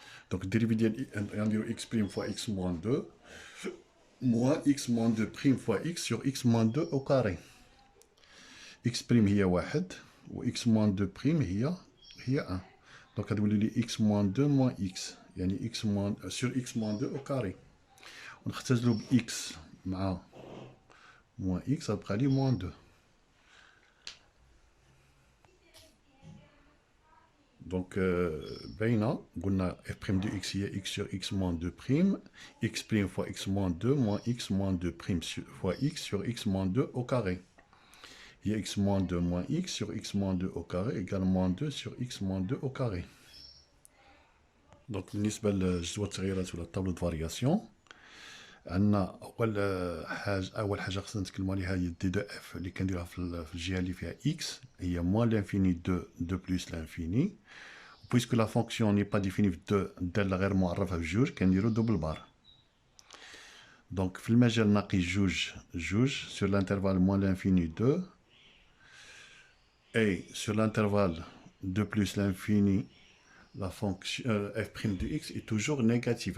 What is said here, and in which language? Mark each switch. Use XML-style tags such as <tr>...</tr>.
<fr>Donc dérivé de x prime fois x moins 2 moins x moins 2 prime fois x sur x moins 2 au carré. x prime هي 1 و x moins 2 prime هي 1. Donc</fr> <ar>غتولي لي</ar> <fr>x moins 2 moins x يعني x moins sur x moins 2 au carré.</fr> <ar>ونختزلو ب x مع moins x غتبقى لي moins 2.</ar> <fr>Donc, قلنا f prime de x هي x sur x moins 2 prime, x prime fois x moins 2 moins x moins 2 prime fois x sur x moins 2 au carré. Il y a x moins 2 moins x sur x moins 2 au carré égale moins 2 sur x moins 2 au carré.</fr> <ar>Donc, بالنسبة لجدول التغييرات ولا الطابلو de variation, عندنا أول حاجة خصنا نتكلمو عليها هي دي دو اف اللي كنديروها في الجهة اللي فيها x هي</ar> <fr>moins l'infini de plus l'infini. Puisque la fonction n'est pas définie de</fr> <ar>دالة غير معرفة بجوج كنديرو</ar> <fr>double bar. Donc</fr> <ar>في المجال ناقص جوج</ar> <fr>sur l'intervalle moins l'infini 2 et sur l'intervalle 2 plus l'infini la fonction f' de x est toujours négative.</fr>